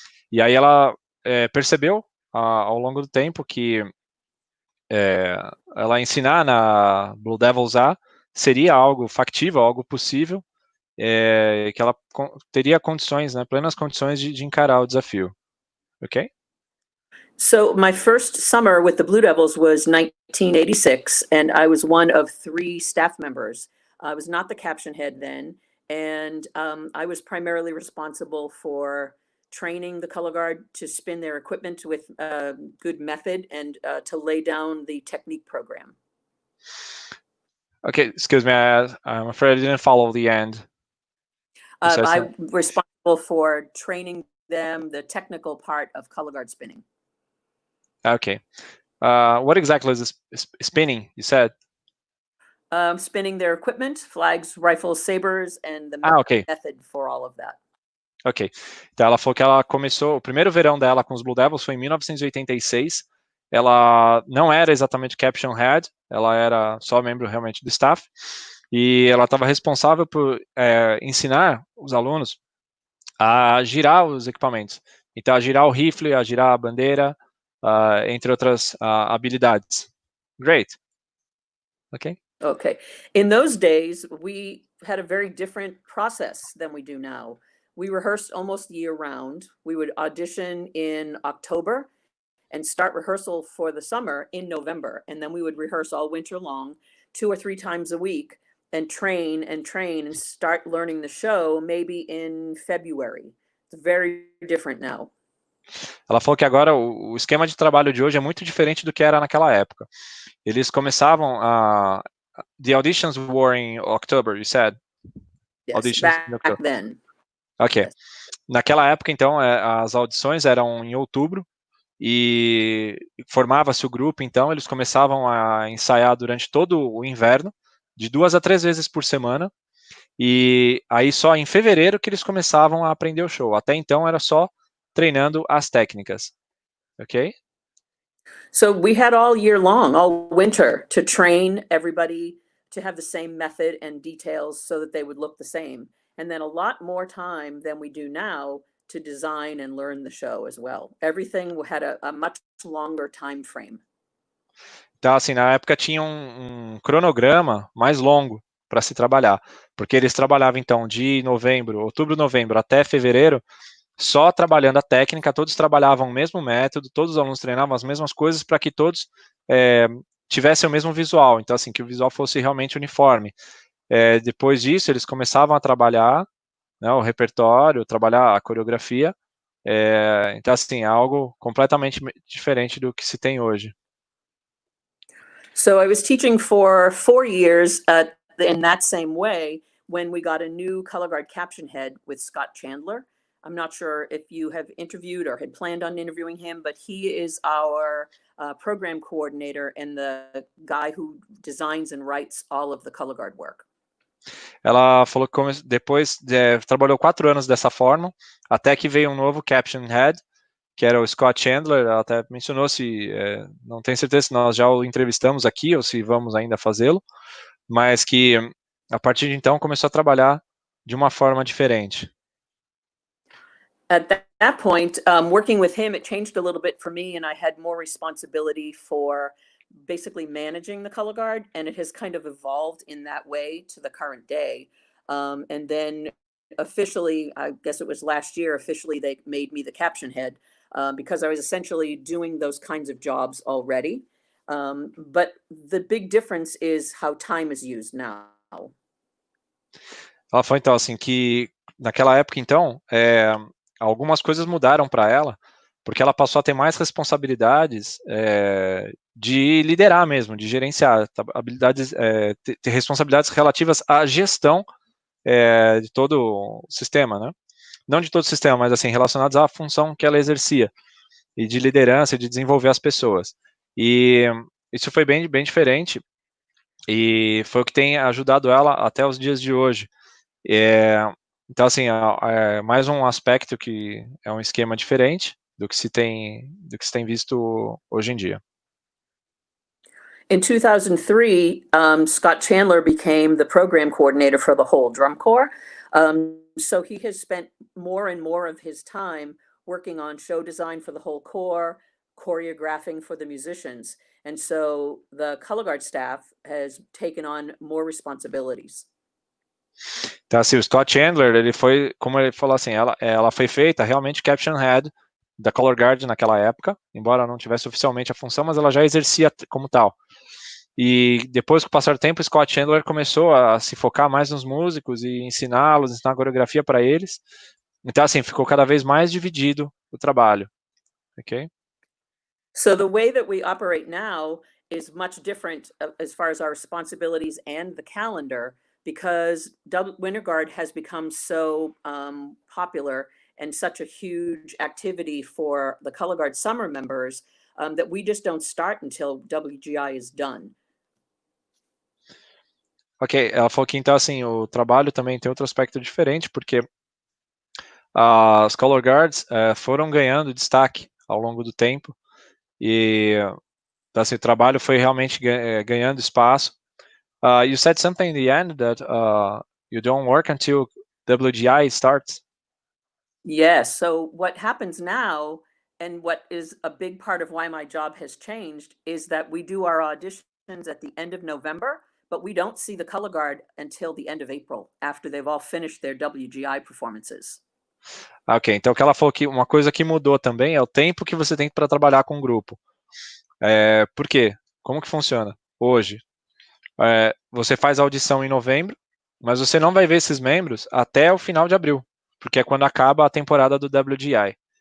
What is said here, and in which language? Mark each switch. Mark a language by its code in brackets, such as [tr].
[pt] E aí ela percebeu ao longo do tempo que ela ensinar na Blue Devils A seria algo factível, algo possível, que ela teria condições, né, plenas condições de encarar o desafio. Ok? [en] So my first summer with the Blue Devils was 1986, and I was one of 3 staff members. I was not the caption head then, and I was primarily responsible for training the color guard to spin their equipment with good method and to lay down the technique program. Okay, excuse me, I'm afraid I didn't follow the end. I'm responsible for training them the technical part of color guard spinning. Okay. What exactly is spinning, you said? Spinning their equipment, flags, rifles, sabers, and the Okay. method for all of that. [pt] Ok. Então ela falou que ela começou, o primeiro verão dela com os Blue Devils foi em 1986. Ela não era exatamente caption head, ela era só membro realmente do staff. E ela estava responsável por ensinar os alunos a girar os equipamentos. Então, a girar o rifle, a girar a bandeira, entre outras habilidades. [en] Great. Okay. Okay. In those days, we had a very different process than we do now. We rehearsed almost year round. We would audition in October and start rehearsal for the summer in November. And then we would rehearse all winter long, 2 or 3 times a week, and train and start learning the show maybe in February. It's very different now. [pt] Ela falou que agora o esquema de trabalho de hoje é muito diferente do que era naquela época. Eles começavam [en] the auditions were in October, you said? Yes, Auditions back then. Ok. Yes. [pt] Naquela época, então, as audições eram em outubro e formava-se o grupo, então eles começavam a ensaiar durante todo o inverno, de 2 a 3 vezes por semana, e aí só em fevereiro que eles começavam a aprender o show. Até então era só treinando as técnicas, ok? [en] So we had all year long, all winter, to train everybody to have the same method and details so that they would look the same. And then a lot more time than we do now to design and learn the show as well. Everything had a much longer time frame. [pt] Então, assim, na época tinha um cronograma mais longo para se trabalhar, porque eles trabalhavam, então, de outubro, novembro, até fevereiro, só trabalhando a técnica, todos trabalhavam o mesmo método, todos os alunos treinavam as mesmas coisas para que todos tivessem o mesmo visual, então, assim, que o visual fosse realmente uniforme. Depois disso, eles começavam a trabalhar, né, o repertório, trabalhar a coreografia, então, assim, é algo completamente diferente do que se tem hoje. [en] So I was teaching for 4 years in that same way when we got a new color guard caption head with Scott Chandler. I'm not sure if you have interviewed or had planned on interviewing him, but he is our program coordinator and the guy who designs and writes all of the color guard work. [pt] Ela falou que depois trabalhou 4 anos dessa forma, até que veio um novo caption head, que era o Scott Chandler. Ela até mencionou se, não tenho certeza se nós já o entrevistamos aqui ou se vamos ainda fazê-lo, mas que a partir de então começou a trabalhar de uma forma diferente. [en] At that point, working with him, it changed a little bit for me, and I had more responsibility for basically managing the color guard, and it has kind of evolved in that way to the current day. And then officially, I guess it was last year, officially they made me the caption head because I was essentially doing those kinds of jobs already. But the big difference is how time is used now. [pt] Ela falou então assim que naquela época então algumas coisas mudaram para ela, porque ela passou a ter mais responsabilidades de liderar mesmo, de gerenciar, habilidades, ter responsabilidades relativas à gestão de todo o sistema, né? Não de todo o sistema, mas assim, relacionados à função que ela exercia, e de liderança, de desenvolver as pessoas. E isso foi bem diferente, e foi o que tem ajudado ela até os dias de hoje. Então, assim, mais um aspecto que é um esquema diferente do que se tem visto hoje em dia. [en] In 2003, Scott Chandler became the program coordinator for the whole drum corps. So he has spent more and more of his time working on show design for the whole corps, choreographing for the musicians. And so the color guard staff has taken on more responsibilities. [pt] Então, assim, o Scott Chandler, ele foi, como ele falou assim, ela foi feita realmente caption head da color guard naquela época, embora não tivesse oficialmente a função, mas ela já exercia como tal. E depois, com o passar do tempo, o Scott Chandler começou a se focar mais nos músicos e ensinar a coreografia para eles. Então, assim, ficou cada vez mais dividido o trabalho. Ok? [en] So the way that we operate now is much different as far as our responsibilities and the calendar, because winterguard has become so popular and such a huge activity for the color guard summer members that we just don't start until WGI is done. [pt] Ok, ela falou que então assim, o trabalho também tem outro aspecto diferente, porque as color guards foram ganhando destaque ao longo do tempo, e então, assim, o trabalho foi realmente ganhando espaço. [en] You said something in the end that you don't work until WGI starts. Yes, so what happens now, and what is a big part of why my job has changed, is that we do our auditions at the end of November, but we don't see the color guard until the end of April, after they've all finished their WGI performances. [pt] Ok, então o que ela falou que uma coisa que mudou também é o tempo que você tem para trabalhar com o grupo. Por quê? Como que funciona? Hoje, você faz a audição em novembro, mas você não vai ver esses membros até o final de abril, porque é quando acaba a temporada do WGI.